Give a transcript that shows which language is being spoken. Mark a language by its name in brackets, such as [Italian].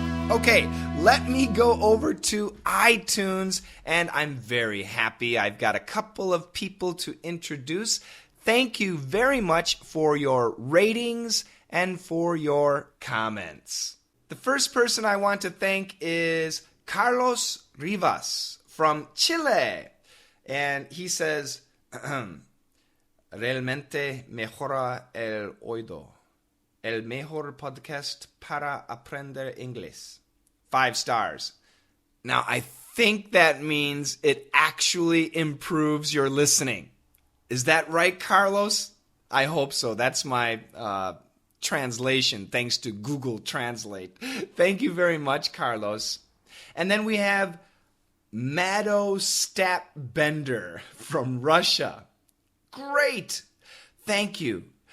[English] Okay, let me go over to iTunes, and I'm very happy. I've got a couple of people to introduce. Thank you very much for your ratings and for your comments. The first person I want to thank is Carlos Rivas from Chile. And he says, [Spanish] realmente mejora el oído. El mejor podcast para aprender inglés. [English] 5 stars. Now, I think that means it actually improves your listening. Is that right, Carlos? I hope so. That's my translation, thanks to Google Translate. Thank you very much, Carlos. And then we have Mado Stap Bender from Russia. Great! Thank you.